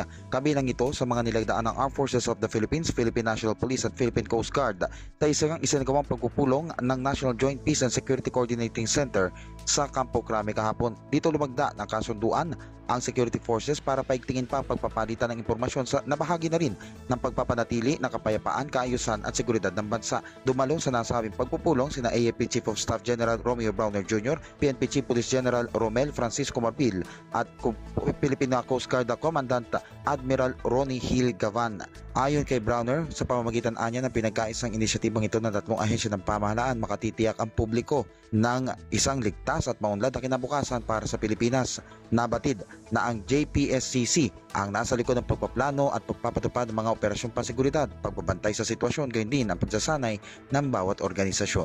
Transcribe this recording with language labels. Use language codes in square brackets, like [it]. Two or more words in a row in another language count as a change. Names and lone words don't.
[tl] Kabilang ito sa mga nilagdaan ng Armed Forces of the Philippines, Philippine National Police at Philippine Coast Guard sa isang isinagawang pagpupulong ng National Joint Peace and Security Coordinating Center sa Campo Crame kahapon. Dito lumagda ng kasunduan ang security forces para paigtingin pa ang pagpapalitan ng impormasyon na bahagi na rin ng pagpapanatili ng kapayapaan, kaayusan at seguridad ng bansa. Dumalo sa nasabing pagpupulong sina AFP Chief of Staff General Romeo Browner Jr., PNP Chief Police General Romel Francisco Marpil at Philippine Coast Guard Commandant Admiral Ronnie Hill Gavan. Ayon kay Browner, sa pamamagitan anya ng pinagkaisang inisyatibang ito ng tatlong ahensya ng pamahalaan, makatitiyak ang publiko ng isang ligtas at maunlad na kinabukasan para sa Pilipinas. Nabatid na ang JPSCC ang nasa likod ng pagpaplano at pagpapatupad ng mga operasyong panseguridad, pagbabantay sa sitwasyon, gayon din ang pagsasanay ng bawat organisasyon.